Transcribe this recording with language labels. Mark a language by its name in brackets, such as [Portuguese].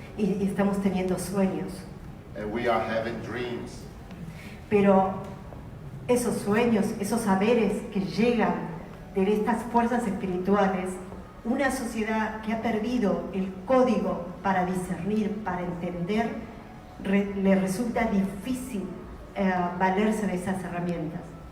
[Spanish] Y estamos teniendo sueños. [English] And we are having dreams. [Spanish] Pero esos sueños, esos saberes que llegan de estas fuerzas espirituales, una sociedad que ha perdido el código para discernir, para entender, le resulta difícil valerse de esas herramientas.